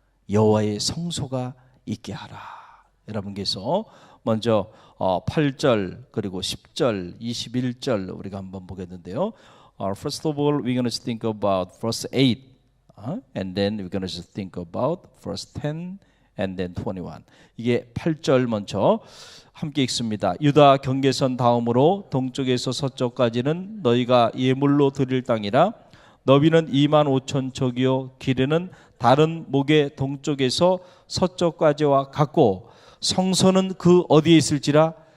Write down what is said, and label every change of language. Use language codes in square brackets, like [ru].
[ko] 여호와의 성소가 있게 하라. 여러분께서 먼저 8절 그리고 10절 21절 우리가 한번 보겠는데요. [en] First of all, we're going to think about verse 8, and then we're going to think about verse 10, and then 21. [ko] 이게 8절 먼저 함께 읽습니다. 유다 경계선 다음으로 동쪽에서 서쪽까지는 너희가 예물로 드릴 땅이라. 너비는 25,000척이요 길이는 다른 목의 동쪽에서 서쪽까지와 같고, 성소는 그 어디에 있을지라?